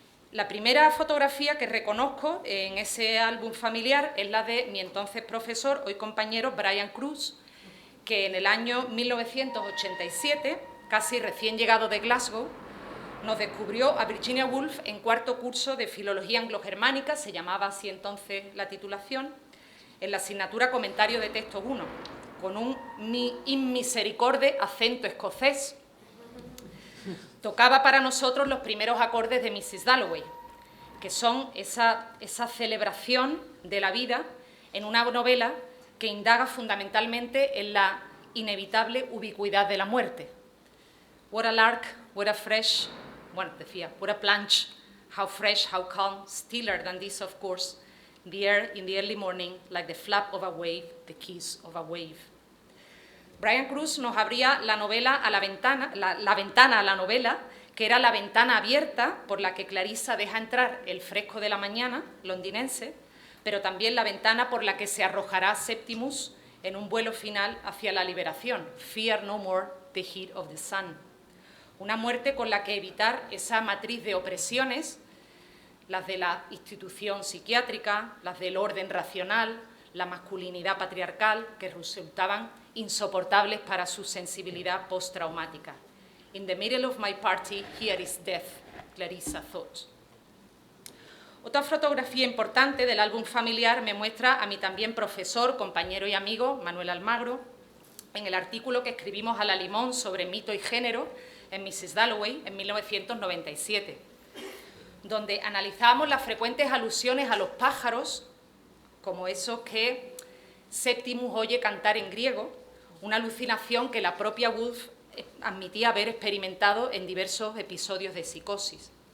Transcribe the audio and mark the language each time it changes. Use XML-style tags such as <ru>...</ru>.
<es>La primera fotografía que reconozco en ese álbum familiar es la de mi entonces profesor, hoy compañero, Brian Cruz, que en el año 1987, casi recién llegado de Glasgow, nos descubrió a Virginia Woolf en cuarto curso de Filología Anglo-Germánica, se llamaba así entonces la titulación, en la asignatura Comentario de Texto 1, con un inmisericorde acento escocés. Tocaba para nosotros los primeros acordes de Mrs. Dalloway, que son esa celebración de la vida en una novela que indaga fundamentalmente en la inevitable ubicuidad de la muerte.</es> <en>What a lark, what a fresh,</en> <es>bueno, decía,</es> <en>what a planch, how fresh, how calm, stiller than this of course, the air in the early morning, like the flap of a wave, the kiss of a wave.</en> <es>Brian Cruz nos abría la novela a la ventana a la novela, que era la ventana abierta por la que Clarissa deja entrar el fresco de la mañana londinense, pero también la ventana por la que se arrojará Septimus en un vuelo final hacia la liberación,</es> <en>Fear no more the heat of the sun.</en> <es>Una muerte con la que evitar esa matriz de opresiones, las de la institución psiquiátrica, las del orden racional, la masculinidad patriarcal, que resultaban insoportables para su sensibilidad postraumática.</es> <en>In the middle of my party, here is death, Clarissa thought.</en> <es>Otra fotografía importante del álbum familiar me muestra a mi también profesor, compañero y amigo, Manuel Almagro, en el artículo que escribimos a la Limón sobre mito y género en Mrs. Dalloway en 1997, donde analizábamos las frecuentes alusiones a los pájaros, como esos que Septimus oye cantar en griego, una alucinación que la propia Woolf admitía haber experimentado en diversos episodios de psicosis.</es>